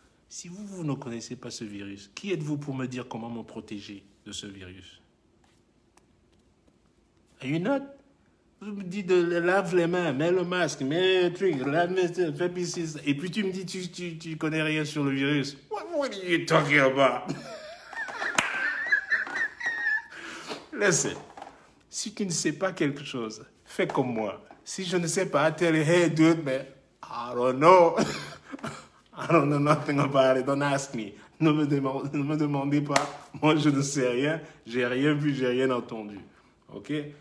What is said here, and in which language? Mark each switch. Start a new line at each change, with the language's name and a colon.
French: Si vous ne connaissez pas ce virus, qui êtes-vous pour me dire comment me protéger de ce virus?
English: Are you not?
French: Je me dis de lave les mains, mets le masque, mets le truc, fais piscine. Et puis tu me dis tu connais rien sur le virus.
English: What are you talking about?
French: Listen, si tu ne sais pas quelque chose, fais comme moi. Si je ne sais pas,
English: tell you, hey dude, man, I don't know. I don't know nothing about it. Don't ask me.
French: Ne me demandez pas. Moi, je ne sais rien. J'ai rien vu, j'ai rien entendu. OK?